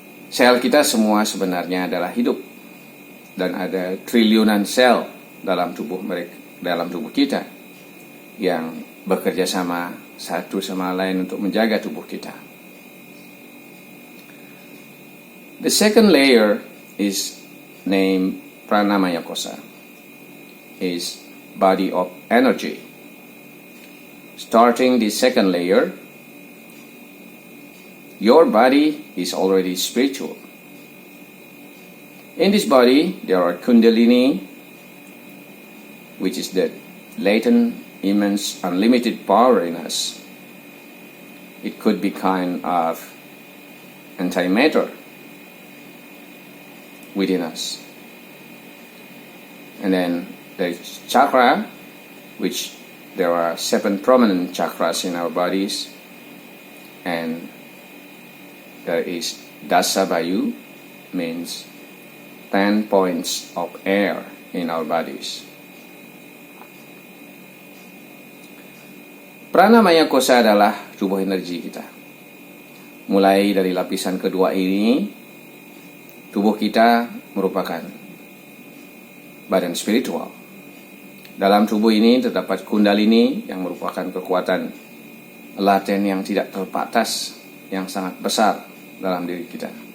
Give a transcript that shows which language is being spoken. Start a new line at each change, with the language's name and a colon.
Indonesian: Sel kita semua sebenarnya adalah hidup, dan ada triliunan sel dalam tubuh kita yang bekerja sama satu sama lain untuk menjaga tubuh kita.
English: The second layer is named Pranamaya Kosa, is body of energy. Starting the second layer, your body is already spiritual. In this body, there are Kundalini, which is the latent, immense, unlimited power in us. It could be kind of antimatter within us. And then there is chakra, which there are 7 prominent chakras in our bodies, and there is dasa bayu, means 10 points of air in our bodies.
Indonesian: Pranamaya kosa adalah tubuh energi kita. Mulai dari lapisan kedua ini, tubuh kita merupakan badan spiritual. Dalam tubuh ini terdapat kundalini yang merupakan kekuatan laten yang tidak terbatas, yang sangat besar dalam diri kita.